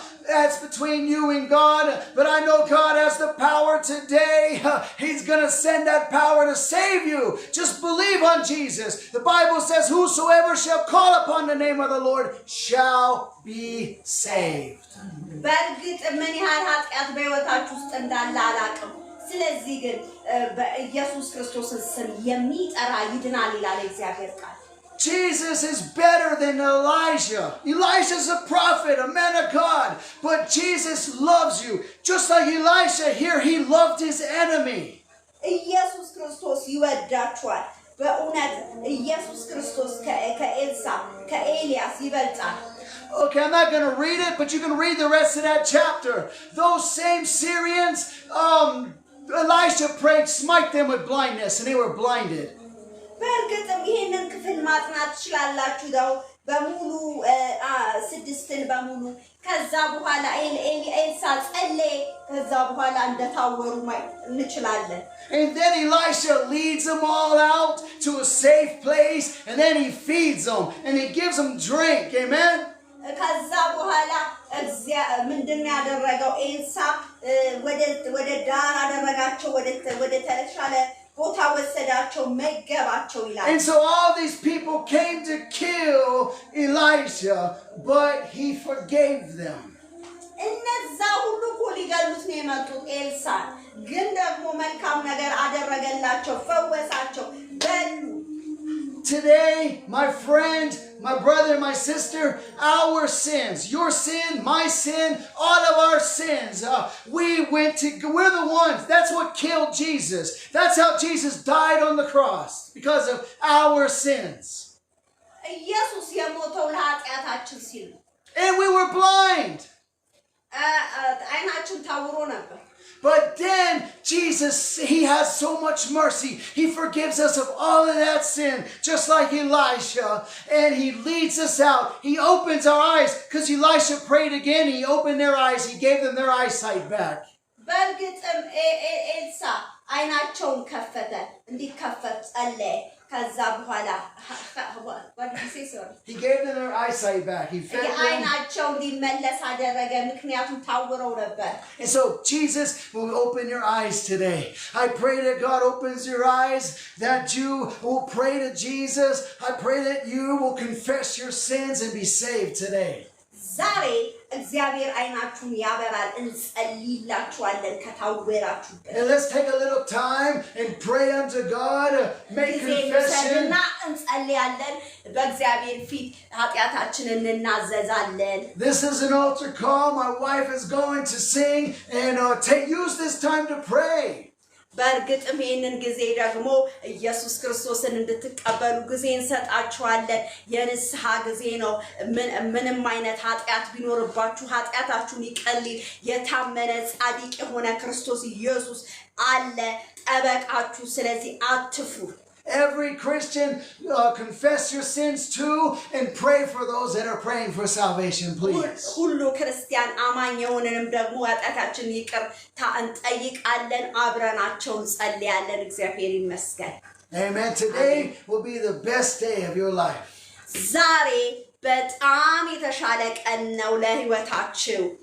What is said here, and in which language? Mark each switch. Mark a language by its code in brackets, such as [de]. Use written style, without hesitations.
[en] That's between you and God. But I know God has the power today. He's going to send that power to save you. Just believe on Jesus. The Bible says, whosoever shall call upon the name of the Lord shall be saved. [am] በእርግጥ ምን ያህል ኃጢአት በሕይወታችሁ ውስጥ እንዳለ አላውቅም ስለዚህ ግን በኢየሱስ ክርስቶስን ስም የሚጠራ ይድናል ይላል እግዚአብሔር ቃል [en] Jesus is better than Elijah. Elijah is a prophet, a man of God. But Jesus loves you. Just like Elisha here, he loved his enemy. [am] ኢየሱስ ክርስቶስ ይወዳችኋል በእውነት ኢየሱስ ክርስቶስ ከኤልሳ ከኤልያስ ይበልጣል [en] Okay, I'm not going to read it, but you can read the rest of that chapter. Those same Syrians, Elisha prayed, smite them with blindness, and they were blinded. [am] በእርግጥም ይሄንን ክፍል ማጥናት ትችላላችሁ ነው በሙሉ ስድስትን በሙሉ ከዛ በኋላ ኤልሳ ጸለየ ከዛ በኋላ እንደታወሩ እንችላለን [en] And then Elisha leads them all out to a safe place, and then he feeds them, and he gives them drink. Amen? [am] ከዛ በኋላ ምንድን ያደረገው ኤልሳ ወደ ዳር አደረጋቸው ወደ ተሻለ ቦታ ወሰዳቸው መገባቸው ይላል [en] And so all these people came to kill Elisha, but he forgave them. [am] እነዛ ሁሉ እኮ ሊገሉት ነው የመጡት ኤልሳ ግን ደግሞ መልካም ነገር አደረገላቸው ፈወሳቸው በሉ [en] Today, my friend, my brother, my sister, our sins, your sin, my sin, all of our sins, we're the ones. That's what killed Jesus. That's how Jesus died on the cross, because of our sins. [am] ኢየሱስ የሞተው ለኃጢአታችን ሲል [en] And we were blind. [am] አይናችን ታውሮ ነበር [en] But then Jesus, he has so much mercy. He forgives us of all of that sin, just like Elisha. And he leads us out. He opens our eyes, because Elisha prayed again. He opened their eyes. He gave them their eyesight back. [am] በእርግጥም ኤልሳ አይናቸውን ከፈተ እንዲከፈት ጸለየ ከዛ በኋላ [en] what did he say sorry He gave them their eyesight back. He fed them. [am] አይናቸው እንዲመለስ አደረገ ምክንያቱም ታውረው ነበር [en] And so Jesus will open your eyes today. I pray that God opens your eyes, that you will pray to Jesus. I pray that you will confess your sins and be saved today. [am] ዛሬ እግዚአብሔር አይናችሁን ያበራል እንጸልይላችኋለን ከታወራችሁበት [en] And let's take a little time and pray unto God, make confession. [am] እንጸልያለን በእግዚአብሔር ፊት ኃጢአታችንን እናዘዛለን [en] This is an altar call. My wife is going to sing, and use this time to pray. [am] በእርግጥም ይህንን ጊዜ ደግሞ ኢየሱስ ክርስቶስን እንድትቀበሉ ጊዜ እንሰጣችኋለን የንስሐ ጊዜ ነው ምንም አይነት ኃጢአት ቢኖርባችሁ ኃጢአታችሁን ይቀልል የታመነ ጻድቅ የሆነ ክርስቶስ ኢየሱስ አለ ጠበቃችሁ ስለዚህ አትፍሩ [en] Every Christian, confess your sins too and pray for those that are praying for salvation, please. [am] ሁሉ ክርስቲያን አማኝ የሆነንም ደግሞ ኃጢአታችን ይቅርታ እንጠይቃለን አብረናቸው እንጸልያለን እግዚአብሔር ይመስገን [en] Amen. Today will be the best day of your life. [am] ዛሬ በጣም የተሻለ ቀን ነው ለህይወታችሁ